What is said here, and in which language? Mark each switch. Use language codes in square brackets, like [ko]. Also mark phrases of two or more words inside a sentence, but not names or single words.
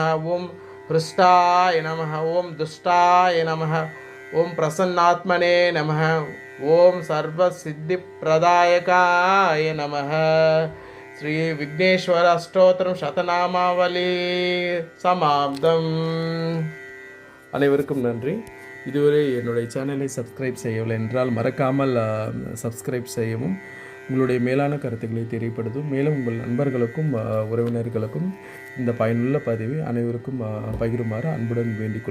[sa] ओम पृष्ठाय नमः। ओम दुष्टाय नमः। ओम प्रसन्नात्मने नमः। ओम सर्वसिद्धिप्रदायकाय नमः। श्री विघ्नेश्वर अष्टोत्तरम शतनामावली समाप्तம். [ta] அனைவருக்கும் நன்றி. இதுவரை என்னுடைய சேனலை சப்ஸ்கிரைப் செய்யவில்லை என்றால் மறக்காமல் சப்ஸ்கிரைப் செய்யவும். உங்களுடைய மேலான கருத்துக்களை தெரியப்படுத்தும். மேலும் உங்கள் நண்பர்களுக்கும் உறவினர்களுக்கும் இந்த பயனுள்ள பதிவை அனைவருக்கும் பகிருமாறு அன்புடன் வேண்டிக் கொள்கிறேன்.